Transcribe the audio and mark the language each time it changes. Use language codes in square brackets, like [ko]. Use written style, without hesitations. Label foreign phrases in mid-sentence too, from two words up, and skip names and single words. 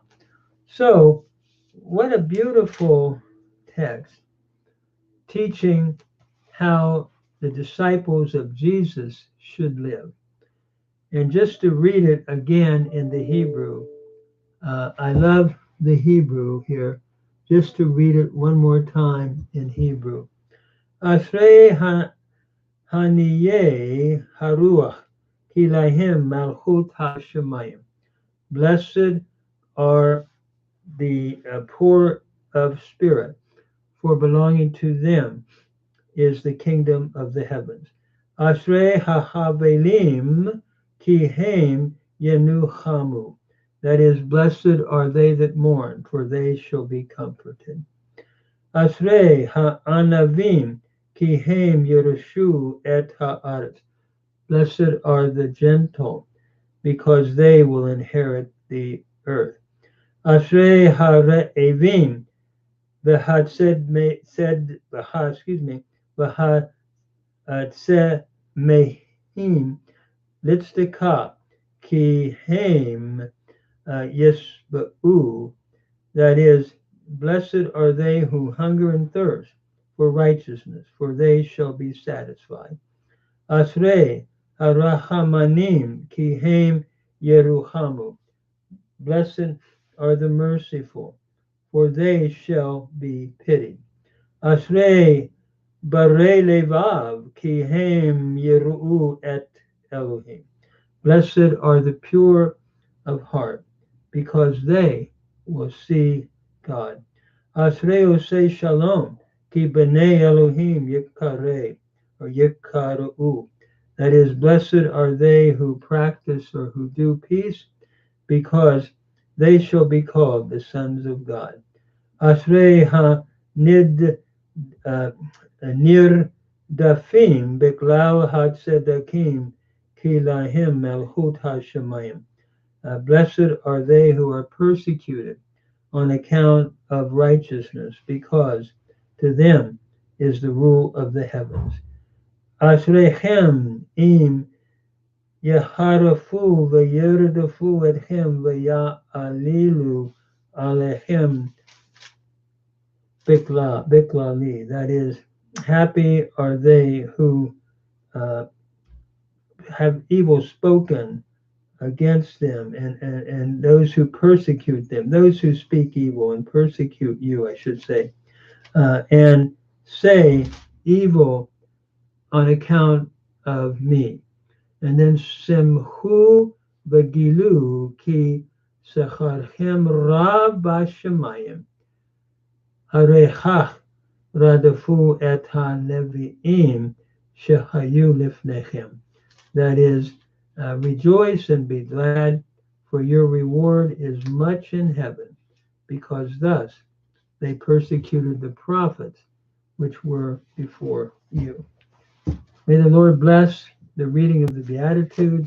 [en] So, what a beautiful text teaching how the disciples of Jesus should live. And just to read it again in the Hebrew, I love the Hebrew here, just to read it one more time in Hebrew. [he] אשרי עניי הרוח כי להם מלכות השמים. [en] Blessed are the poor of spirit, for belonging to them is the kingdom of the heavens. [he] אשרי האבלים כי הם ינוחמו. [en] That is, blessed are they that mourn, for they shall be comforted. [he] אשרי הענוים כי הם יירשו את הארץ. [en] Blessed are the gentle, because they will inherit the earth. [he] אשרי הרעבים והצמאים לצדקה כי הם ישבעו. [en] That is, blessed are they who hunger and thirst for righteousness, for they shall be satisfied. [he] אשרי הרחמנים כי הם ירוחמו. [en] Blessed are the merciful, for they shall be pitied. [he] אשרי ברי לבב כי הם יראו את אלוהים. [en] Blessed are the pure of heart, because they will see God. [he] אשרי עושי שלום כי בני אלוהים ייקראו, or yikaru. [en] That is, blessed are they who practice or who do peace, because they shall be called the sons of God. [he] אשרי הנרדפים בגלל הצדקה כי להם מלכות השמים. [en] Blessed are they who are persecuted on account of righteousness, because to them is the rule of the heavens. [he] אשריכם אם יחרפו וירדפו אתכם ויעלילו עליכם בגללי. [en] That is, happy are they who have evil spoken against them, and those who persecute them, those who speak evil and persecute you, I should say, and say evil on account of me. And then [he] שמחו וגילו כי שכרכם רב בשמים הרי כך רדפו את הנביאים שהיו לפניכם. [en] That is, rejoice and be glad, for your reward is much in heaven, because thus they persecuted the prophets which were before you. May the Lord bless the reading of the Beatitudes.